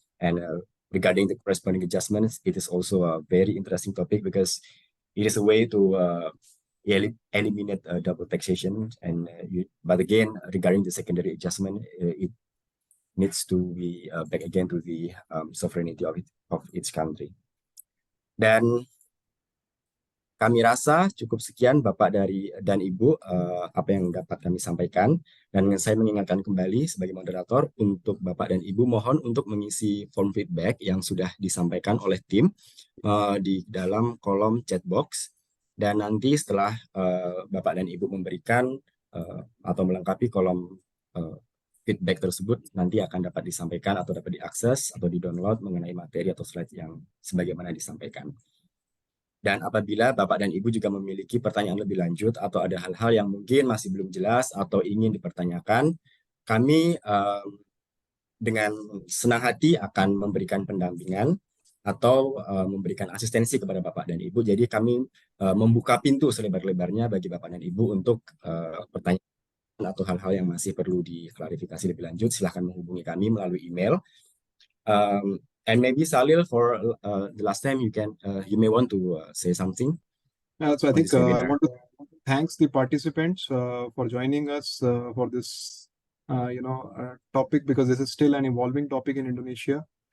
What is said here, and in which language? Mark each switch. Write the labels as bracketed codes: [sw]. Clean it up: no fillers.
[en] And regarding the corresponding adjustments, it is also a very interesting topic because it is a way to eliminate double taxation. And but again, regarding the secondary adjustment, it needs to be back again to the sovereignty of each country. [id] Dan kami rasa cukup sekian Bapak dan Ibu apa yang dapat kami sampaikan, dan saya mengingatkan kembali sebagai moderator untuk Bapak dan Ibu mohon untuk mengisi form feedback yang sudah disampaikan oleh tim di dalam kolom chat box, dan nanti setelah Bapak dan Ibu memberikan atau melengkapi kolom feedback tersebut nanti akan dapat disampaikan atau dapat diakses atau di-download mengenai materi atau slide yang sebagaimana disampaikan. Dan apabila Bapak dan Ibu juga memiliki pertanyaan lebih lanjut atau ada hal-hal yang mungkin masih belum jelas atau ingin dipertanyakan, kami dengan senang hati akan memberikan pendampingan atau memberikan asistensi kepada Bapak dan Ibu. Jadi kami membuka pintu selebar-lebarnya bagi Bapak dan Ibu untuk pertanyaan atau hal-hal yang masih perlu diklarifikasi lebih lanjut. Silahkan menghubungi kami melalui email. [en] And maybe Salil, for the last time, you may want to say something. So I think I want to thanks the participants for joining us for this topic, because this is still an evolving topic in Indonesia.